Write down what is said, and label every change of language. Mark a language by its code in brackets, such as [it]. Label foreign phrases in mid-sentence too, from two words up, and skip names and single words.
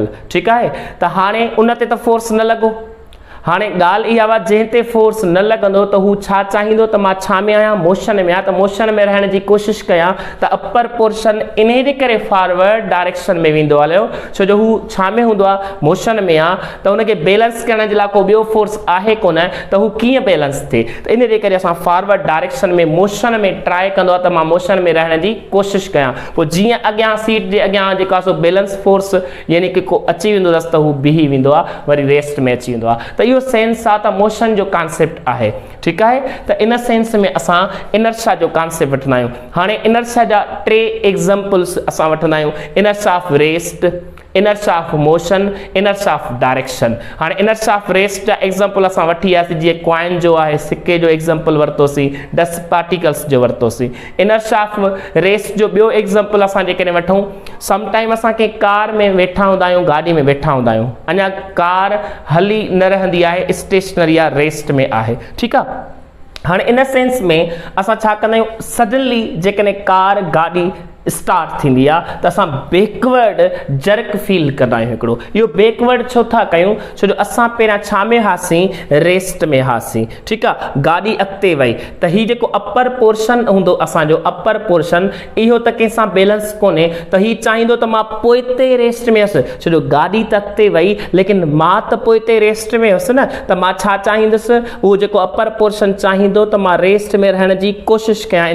[sd] ठीकु आहे, त हाणे उन ते त फोर्स न लॻो। हाणे ॻाल्हि इहा आहे, जंहिं ते फोर्स न लॻंदो त हू छा चाहींदो त मां छा में आहियां, मोशन में आहियां, त मोशन में रहण जी कोशिशि कयां त [en] upper portion [sd] इन जे करे [en] forward direction [sd] में वेंदो हलियो, छो जो हू छा में हूंदो आहे, मोशन में आहे, त हुनखे बैलेंस करण जे लाइ को ॿियो फोर्स आहे कोन, त हू कीअं बैलेंस थिए। त इन जे करे असां [en] forward direction [sd] में मोशन में ट्राई कंदो आहे त मां मोशन में रहण जी कोशिशि कयां। पोइ जीअं अॻियां सीट जे अॻियां जेको आहे सो [en] balance force [sd] यानी कि को अची वेंदो अथसि त हू बीही वेंदो आहे, वरी रेस्ट में अची वेंदो आहे। त इहो सेंस आहे त मोशन जो कॉन्सेप्ट आहे। ठीकु आहे, त इन सेंस में असां इनर्शिया जो कॉन्सेप्ट वठंदा आहियूं। हाणे इनर्शिया जा 3 एग्ज़ाम्पल्स असां वठंदा आहियूं, [en] inertia of rest, inertia of motion, inertia of direction. [sd] हाणे [en] inertia of rest [sd] जा एग्ज़ाम्पल असां वठी वियासीं, जीअं कॉइन जो आहे, सिक्के जो एग्ज़ाम्पल वरितोसीं, [en] dust particles [sd] जो वरितोसीं। [en] inertia of rest [sd] जो ॿियो एग्ज़ाम्पल असां जेकॾहिं वठूं, समटाइम असां कंहिं कार में वेठा हूंदा आहियूं, गाॾी में वेठा हूंदा आहियूं, अञा कार हली न रहंदी आहे, स्टेशनरी आहे, रेस्ट में आहे। ठीकु आहे, हाणे इन सेंस में असां छा कंदा आहियूं, सडनली जेकॾहिं कार गाॾी स्टार्ट थींदी आहे त असां [en] backward jerk feel [sd] कंदा आहियूं। हिकिड़ो इहो बैकवर्ड छो था कयूं, छो जो असां पहिरियां छा में हासीं, रेस्ट में हासीं। ठीकु आहे, गाॾी अॻिते वई त हीउ जेको [en] upper portion [sd] हूंदो असांजो, [en] upper portion [sd] इहो त कंहिंसां बैलेंस कोन्हे, त हीउ चाहींदो त मां पोइते रेस्ट में हुअसि, छो जो गाॾी त अॻिते वई लेकिन मां त पोइते रेस्ट में हुअसि न, त मां छा चाहींदुसि, उहो जेको [en] upper portion [sd] चाहींदो त मां रेस्ट में रहण जी कोशिशि कयां।